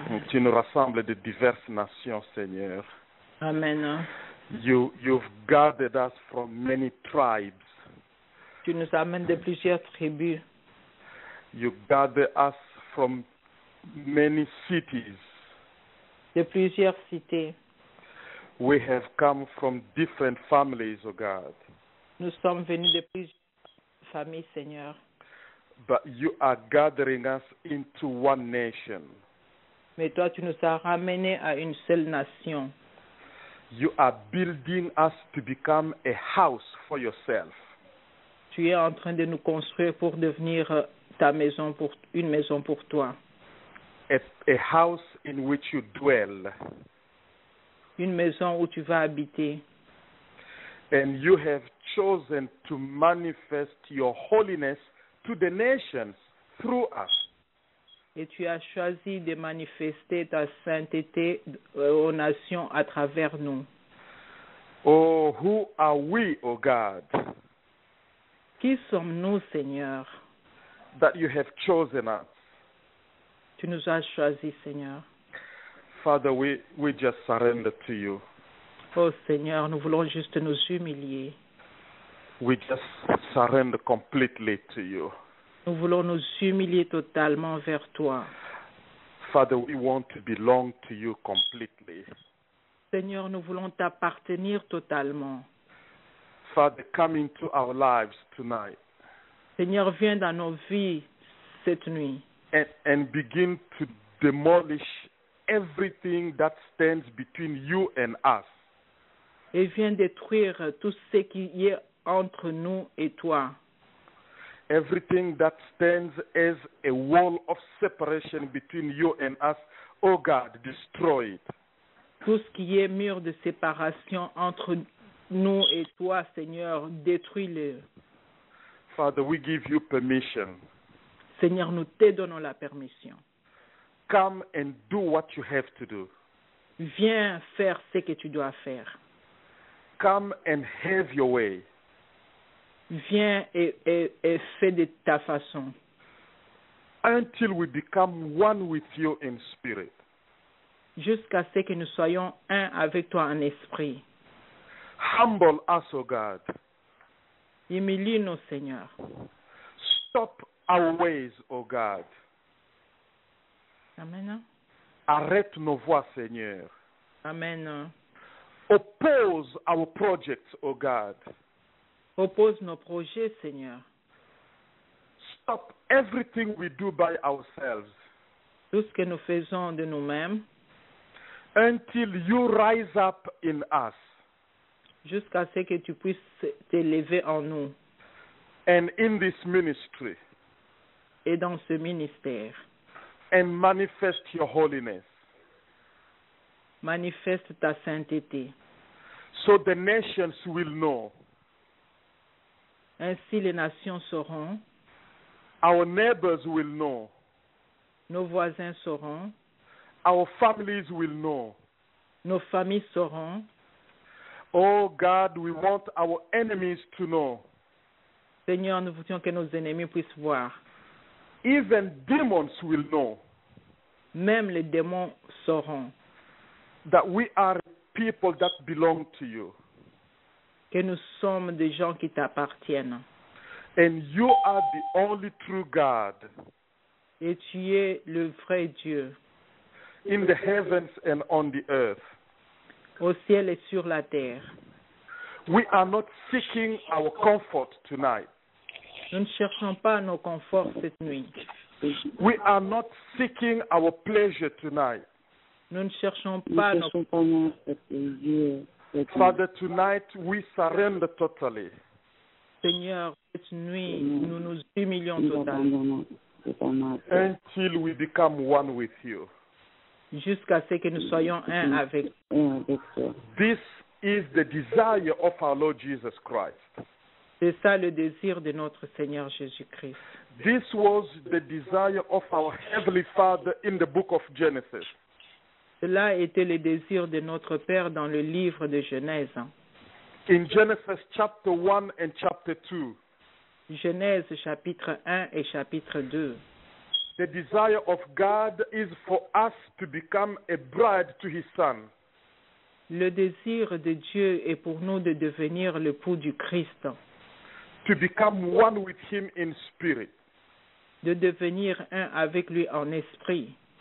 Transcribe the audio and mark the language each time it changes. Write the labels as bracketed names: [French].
[French] Tu nous rassembles de diverses nations, Seigneur. Amen. [English] You've gathered us from many tribes. [French] Tu nous amènes de plusieurs tribus. [English] You gather us from many cities. [French] De plusieurs cités. [English] We have come from different families, oh God. [French] Nous sommes venus de plusieurs familles, Seigneur. [English] But you are gathering us into one nation. [French] Mais toi, tu nous as ramenés à une seule nation. [English] You are building us to become a house for yourself. [French] Tu es en train de nous construire pour devenir ta maison, une maison pour toi. [English] A house in which you dwell. [French] Une maison où tu vas habiter. [English] And you have chosen to manifest your holiness to the nations through us. [French] Et tu as choisi de manifester ta sainteté aux nations à travers nous. [English] Oh, who are we, oh God, [French] Qui sommes-nous, Seigneur? [English] that you have chosen us? [French] Tu nous as choisis, Seigneur. [English] Father, we just surrender to you. [French] Oh Seigneur, nous voulons juste nous humilier. [English] We just surrender completely to you. [French] Nous voulons nous humilier totalement vers toi. [English] Father, we want to belong to you completely. [French] Seigneur, nous voulons t'appartenir totalement. [English] Father, come into our lives tonight [French] Seigneur, viens dans nos vies cette nuit [English] and begin to demolish everything that stands between you and us. [French] et viens détruire tout ce qui est entre nous et toi. [English] Everything that stands as a wall of separation between you and us, oh God, destroy it. [French] Tout ce qui est mur de séparation entre nous et toi, Seigneur, détruis-le. [English] Father, we give you permission. [French] Seigneur, nous te donnons la permission. [English] Come and do what you have to do. [French] Viens faire ce que tu dois faire. [English] Come and have your way. [French] Viens et fais de ta façon. [English] Until we become one with you in spirit. [French] Jusqu'à ce que nous soyons un avec toi en esprit. [English] Humble us, O God. [French] Humilie-nous, Seigneur. [English] Stop our ways, O God. Amen. [French] Arrête nos voies, Seigneur. Amen. [English] Oppose our projects, O God. [French] Oppose nos projets, Seigneur. [English] Stop everything we do by ourselves. [French] Tout ce que nous faisons de nous-mêmes. [English] Until you rise up in us. [French] Jusqu'à ce que tu puisses t'élever en nous. [English] And in this ministry. [French] Et dans ce ministère. [English] And manifest your holiness. [French] Manifeste ta sainteté. [English] So the nations will know. [French] Ainsi les nations sauront. [English] Our neighbors will know. [French] Nos voisins sauront. [English] Our families will know. [French] Nos familles sauront. [English] Oh God, we want our enemies to know. [French] Seigneur, nous voudrions que nos ennemis puissent voir. [English] Even demons will know. [French] Même les démons sauront. [English] That we are people that belong to you. [French] Que nous sommes des gens qui t'appartiennent. [English] And you are the only true God. [French] Et tu es le vrai Dieu, [English] in the heavens and on the earth. [French] au ciel et sur la terre. [English] We are not seeking our comfort tonight. [French] Nous ne cherchons pas nos conforts cette nuit. [English] We are not seeking our pleasure tonight. [French] Nous ne cherchons Nous pas ne nos... cherchons pas notre plaisir. [English] Father, tonight we surrender totally. [French] Seigneur, cette nuit, nous nous humilions Nous totalement abandonnons totalement à toi. [English] Until we become one with you. [French] jusqu'à ce que nous soyons un avec. Et avec toi. [English] This is the desire of our Lord Jesus Christ. [French] C'est ça le désir de notre Seigneur Jésus-Christ. [English] This was the desire of our Heavenly Father in the book of Genesis. [French] Cela était le désir de notre Père dans le livre de Genèse. [English] In Genesis chapter 1 and chapter 2, [French] Genèse chapitre 1 et chapitre 2. [English] the desire of God is for us to become a bride to His Son. [French] Le désir de Dieu est pour nous de devenir l'époux du Christ, [English] To become one with Him in spirit. [French] de devenir un avec lui en esprit,